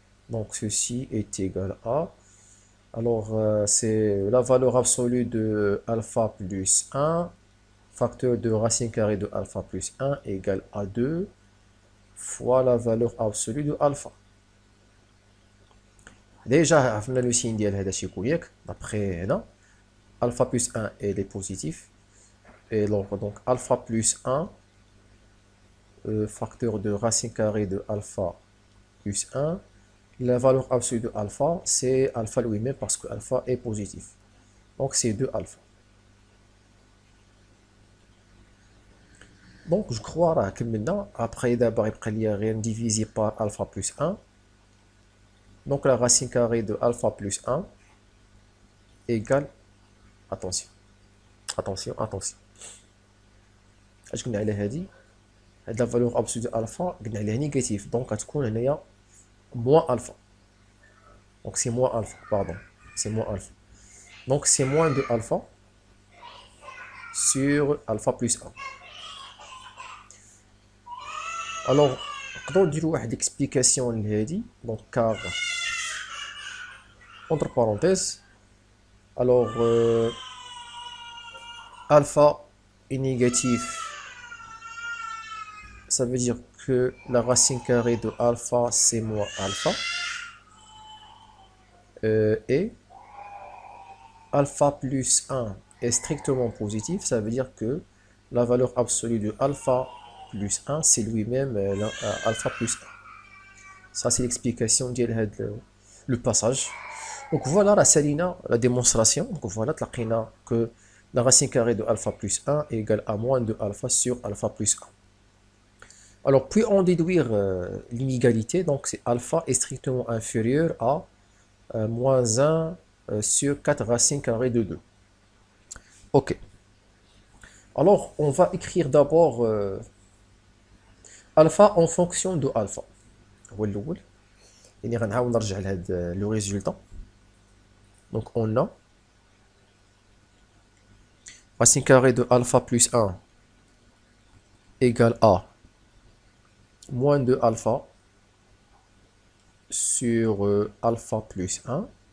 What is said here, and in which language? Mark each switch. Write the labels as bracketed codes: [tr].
[fr] Donc ceci est égal à, alors c'est la valeur absolue de alpha plus 1 facteur de racine carrée de alpha plus 1 égale à 2 fois la valeur absolue de alpha. Déjà [ar] عرفنا [fr] le signe [ar] ديال هذا الشيء كويك. [fr] D'après [ar] هنا [fr] alpha plus 1 elle est positif. Et donc alpha plus 1 facteur de racine carrée de alpha plus 1. La valeur absolue de alpha, c'est alpha lui-même parce que alpha est positif. Donc c'est 2 alpha. Donc je crois que maintenant, après d'abord il y a rien divisé par alpha plus 1. Donc la racine carrée de alpha plus 1 égale, attention, attention, attention. [ar] اش قلنا على هذه [fr] la valeur absolue de alpha [ar] قلنا عليها [fr] négatif, donc [ar] غتكون هنايا [fr] moins alpha. Donc c'est moins alpha, pardon, c'est moins alpha. Donc c'est moins de alpha sur alpha plus 1. Alors [ar] نقدروا نديروا واحد explication لهذه. [fr] Donc car entre parenthèses, alors alpha est négatif, ça veut dire que la racine carrée de alpha c'est moins alpha, et alpha plus 1 est strictement positif, ça veut dire que la valeur absolue de alpha plus 1, c'est lui-même alpha plus 1. Ça, c'est l'explication de le passage. Donc voilà, la démonstration. Donc voilà, [ar] تلقينا [fr] que la racine carrée de alpha plus 1 est égale à moins de alpha sur alpha plus 1. Alors, puis en déduire l'inégalité, donc c'est alpha est strictement inférieur à moins 1 sur 4 racines carrées de 2. Ok. Alors, on va écrire d'abord alpha en fonction de alpha. [ar] هو الأول. يعني غنحاول نرجع لهذا [fr] le résultat. Donc on a racine carrée de alpha plus 1 égale à moins de alpha sur alpha plus 1.